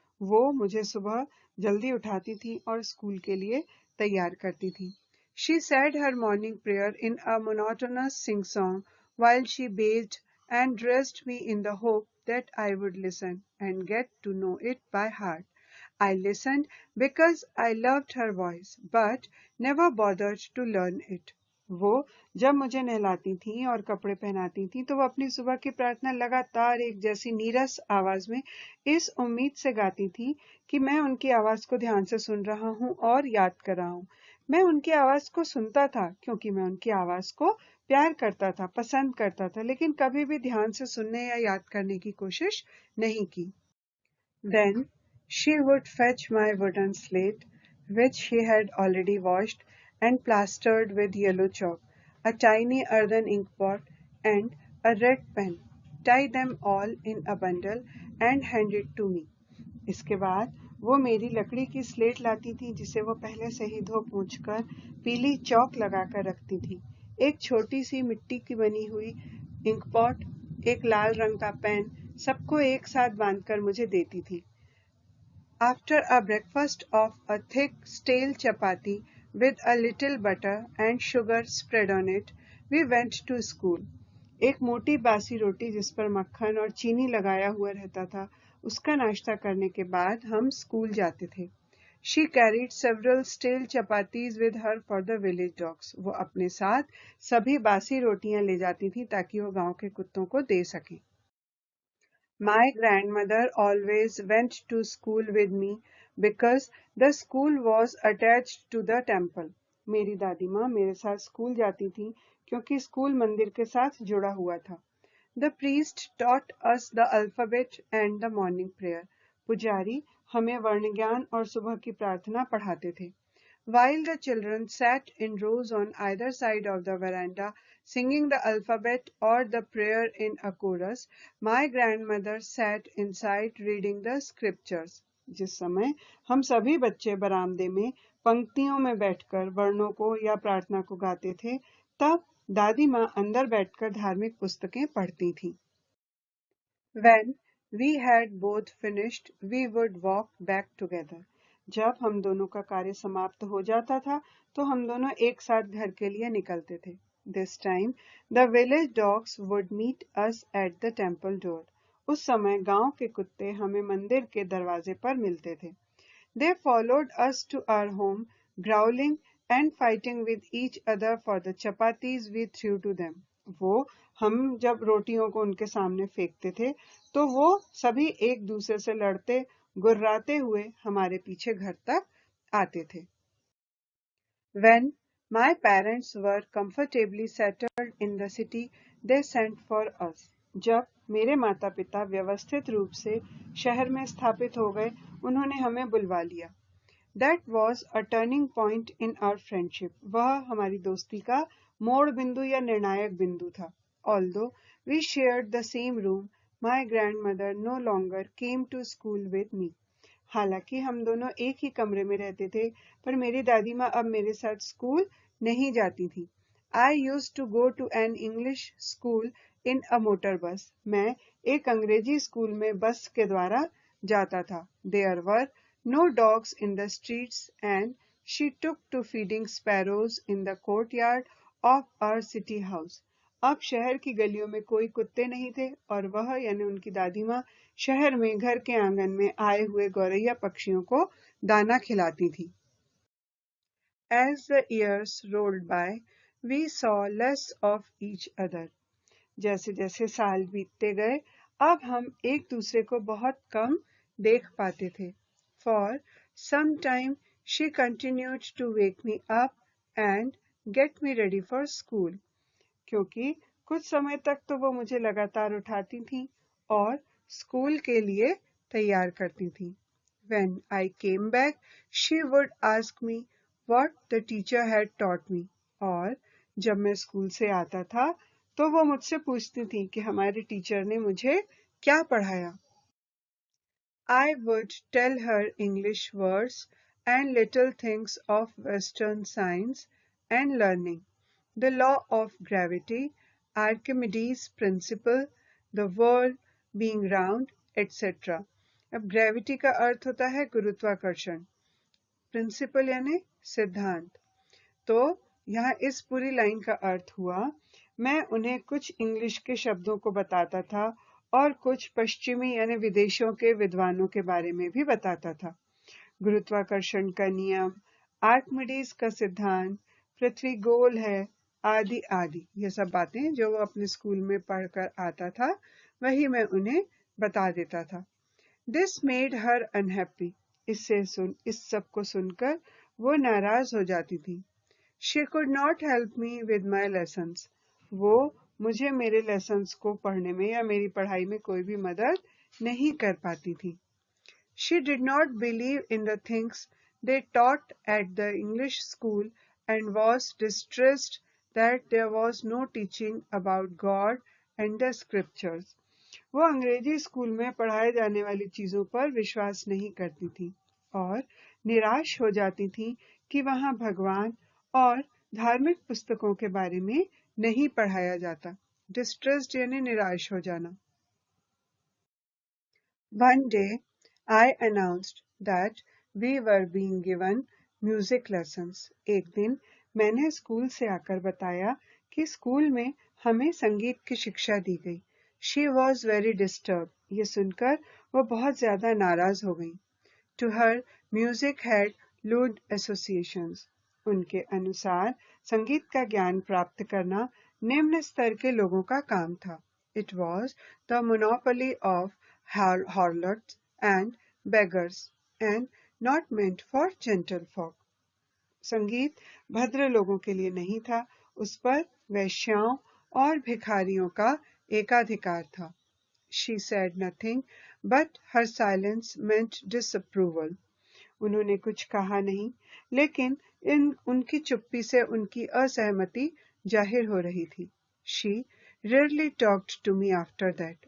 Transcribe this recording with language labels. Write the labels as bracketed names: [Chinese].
[Hindi] वो मुझे सुबह जल्दी उठाती थी और स्कूल के लिए तैयार करती थी. [English] She said her morning prayer in a monotonous sing-song while she bathed and dressed me in the hope that I would listen and get to know it by heart. I listened because I loved her voice, but never bothered to learn it. [Hindi] वो जब मुझे नहलाती थी और कपड़े पहनाती थी तो वो अपनी सुबह की प्रार्थना लगातार एक जैसी नीरस आवाज में इस उम्मीद से गाती थी कि मैं उनकी आवाज को ध्यान से सुन रहा हूँ और याद कर रहा हूँ. मैं उनकी आवाज को सुनता था क्योंकि मैं उनकी आवाज को प्यार करता था, पसंद करता था, लेकिन कभी भी ध्यान से सुनने या याद करने की कोशिश नहीं की. [English] Then she would fetch my wooden slate, which she had already washed and plastered with yellow chalk, a tiny earthen inkpot, and a red pen, tie them all in a bundle, and hand it to me. [Hindi] इसके बाद वो मेरी लकड़ी की slate लाती थी जिसे वो पहले से ही धो पोंछ कर पीली चौक लगाकर रखती थी. एक छोटी सी मिट्टी की बनी हुई इंकपॉट, एक लाल रंग का पेन, सबको एक साथ बांधकर मुझे देती थी. [English] After a breakfast of a thick stale chapati with a little butter and sugar spread on it, we went to school. [Hindi] एक मोटी बासी रोटी जिस पर मक्खन और चीनी लगाया हुआ रहता था, उसका नाश्ता करने के बाद हम स्कूल जाते थे. [English] She carried several stale chapatis with her for the village dogs. [Hindi] वो अपने साथ सभी बासी रोटियां ले जाती थी ताकि वो गांव के कुत्तों को दे सकें. [English] My grandmother always went to school with me because the school was attached to the temple. [Hindi] मेरी दादी माँ मेरे साथ स्कूल जाती थी क्योंकि स्कूल मंदिर के साथ जुड़ा हुआ था. [English] The priest taught us the alphabet and the morning prayer. [Hindi] पुजारी हमें वर्ण ज्ञान और सुबह की प्रार्थना पढ़ाते थे. [English] While the children sat in rows on either side of the veranda, singing the alphabet or the prayer in a chorus, my grandmother sat inside reading the scriptures. [Hindi] जिस समय हम सभी बच्चे बरामदे में पंक्तियों में बैठकर वर्णों को या प्रार्थना को गाते थे, तब दादी माँ अंदर बैठकर धार्मिक पुस्तकें पढ़ती थीं. [English] When we had both finished, we would walk back together. [Hindi] जब हम दोनों का कार्य समाप्त हो जाता था तो हम दोनों एक साथ घर के लिए निकलते थे. [English] This time the village dogs would meet us at the temple door. [Hindi] उस समय गांव के कुत्ते हमें मंदिर के दरवाजे पर मिलते थे. [English] They followed us to our home, growling and fighting with each other for the chapatis we threw to them. [Hindi] वो हम जब रोटियों को उनके सामने फेंकते थे तो वो सभी एक दूसरे से लड़ते गुर्राते हुए हमारे पीछे घर तक आते थे. [English] When my parents were comfortably settled in the city, they sent for us. [Hindi] जब मेरे माता पिता व्यवस्थित रूप से शहर में स्थापित हो गए, उन्होंने हमें बुलवा लिया. [English] That was a turning point in our friendship. [Hindi] वह हमारी दोस्ती का मोड़ बिंदु या निर्णायक बिंदु था. [English] Although we shared the same room, my grandmother no longer came to school with me. [Hindi] हालांकि हम दोनों एक ही कमरे में रहते थे, पर मेरी दादी माँ अब मेरे साथ स्कूल नहीं जाती थी. [English] I used to go to an English school in a motor bus. [Hindi] मैं एक अंग्रेजी स्कूल में बस के द्वारा जाता था. [English] There were no dogs in the streets and she took to feeding sparrows in the courtyard of our city house. [Hindi] अब शहर की गलियों में कोई कुत्ते नहीं थे और वह यानी उनकी दादी माँ शहर में घर के आंगन में आए हुए गौरैया पक्षियों को दाना खिलाती थी. [English] As the years rolled by, we saw less of each other. [Hindi] जैसे जैसे साल बीतते गए अब हम एक दूसरे को बहुत कम देख पाते थे। [English] for some time she continued to wake me up and get me ready for school, [Hindi] क्योंकि कुछ समय तक तो वो मुझे लगातार उठाती थी और स्कूल के लिए तैयार करती थी। [English] When I came back, she would ask me what the teacher had taught me. [Hindi] और जब मैं स्कूल से आता था तो वो मुझसे पूछती थी कि हमारे टीचर ने मुझे क्या पढ़ाया। [English] I would tell her English words and little things of Western science and learning, the law of gravity, Archimedes' principle, the world being round, etc. [Hindi] अब ग्रेविटी का अर्थ होता है गुरुत्वाकर्षण, प्रिंसिपल यानी सिद्धांत। तो यहाँ इस पूरी लाइन का अर्थ हुआ, मैं उन्हें कुछ इंग्लिश के शब्दों को बताता था और कुछ पश्चिमी यानी विदेशों के विद्वानों के बारे में भी बताता था। गुरुत्वाकर्षण का नियम, आर्किमिडीज का सिद्धांत, पृथ्वी गोल है, आदि आदि, ये सब बातें जो वो अपने स्कूल में पढ़कर आता था वही मैं उन्हें बता देता था। [English] this made her unhappy, [Hindi] इस सब को सुनकर वो नाराज हो जाती थी। [English] she could not help me with my lessons, [Hindi] वो मुझे मेरे लेसन्स को पढ़ने में या मेरी पढ़ाई में कोई भी मदद नहीं कर पाती थी। [English] She did not believe in the things they taught at the English school and was distressed that there was no teaching about God and the scriptures. [Hindi] वो अंग्रेजी स्कूल में पढ़ाए जाने वाली चीजों पर विश्वास नहीं करती थी और निराश हो जाती थी कि वहां भगवान और धार्मिक पुस्तकों के बारे में नहीं पढ़ाया जाता। डिस्ट्रेस्ड यानी निराश हो जाना। [English] One day, I announced that we were being given music lessons. [Hindi] एक दिन मैंने स्कूल से आकर बताया कि स्कूल में हमें संगीत की शिक्षा दी गई। [English] She was very disturbed. [Hindi] ये सुनकर वो बहुत ज्यादा नाराज हो गई। [English] To her, music had lewd associations. [Hindi] उनके अनुसार संगीत का ज्ञान प्राप्त करना निम्न स्तर के लोगों का काम था। [English] It was the monopoly of harlots and beggars and not meant for gentlefolk. [Hindi] संगीत भद्र लोगों के लिए नहीं था, उस पर वैश्याओं और भिखारियों का एकाधिकार था। [English] She said nothing, but her silence meant disapproval. [Hindi] उन्होंने कुछ कहा नहीं, लेकिन उनकी चुप्पी से उनकी असहमति जाहिर हो रही थी। [English] She rarely talked to me after that.